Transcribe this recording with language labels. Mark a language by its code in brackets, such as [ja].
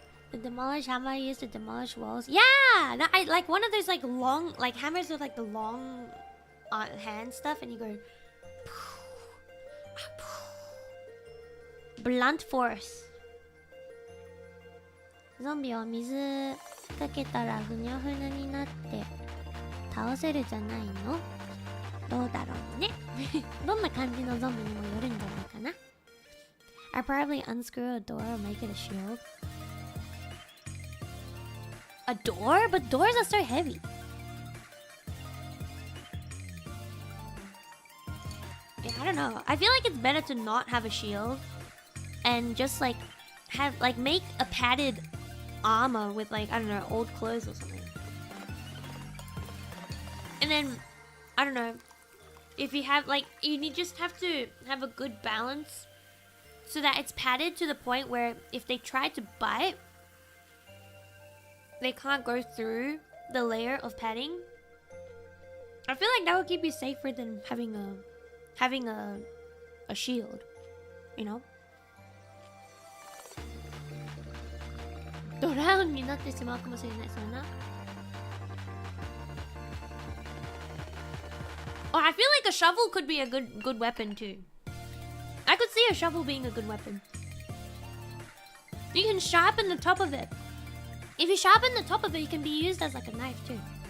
[en] The demolish hammer used to demolish walls. Yeah! No, I like one of those like long, like hammers with like the long hand stuff, and you go blunt force. [ja] ゾンビを水かけたらふにゃふにゃになって倒せるじゃないの？どうだろうね。どんな感じのゾンビにもよるんじゃないかな。 [en] I probably unscrew a door or make it a shield. A door? But doors are so heavy. Yeah, I don't know. I feel like it's better to not have a shield and just like have like make a padded armor with like, I don't know, old clothes or something. And then I don't know, if you have like, just have to have a good balance so that it's padded to the point where if they try to bite, they can't go through the layer of padding. I feel like that would keep you safer than having a shield, you know? [ja] ドラウンになってしまうかもしれないそうな。 [en] Oh, I feel like a shovel could be a good weapon too. I could see a shovel being a good weapon. You can sharpen the top of it. If you sharpen the top of it, it can be used as like a knife too.